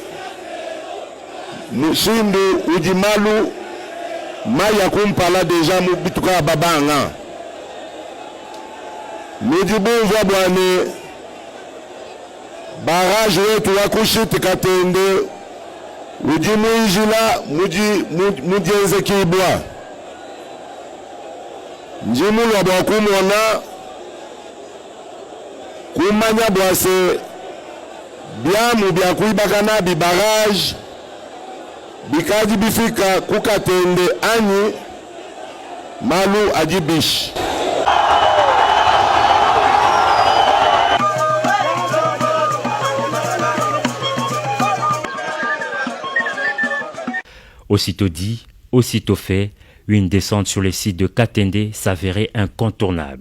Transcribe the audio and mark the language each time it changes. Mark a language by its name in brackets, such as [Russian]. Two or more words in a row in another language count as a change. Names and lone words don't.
[Luba-Lulua] mushindu ujimalu maya kumpala deja mubituka babanga nujibunzwa bwane barrage wetu wakushiti katende ujimuijila mujenze kibwa njimulwa bwakumona kumanya bwase byamu bya kuibakana bibarage bikaji bifika kukatende anyi malu ajibishi. [French] Aussitôt dit, aussitôt fait, une descente sur les sites de Katende s'avérait incontournable.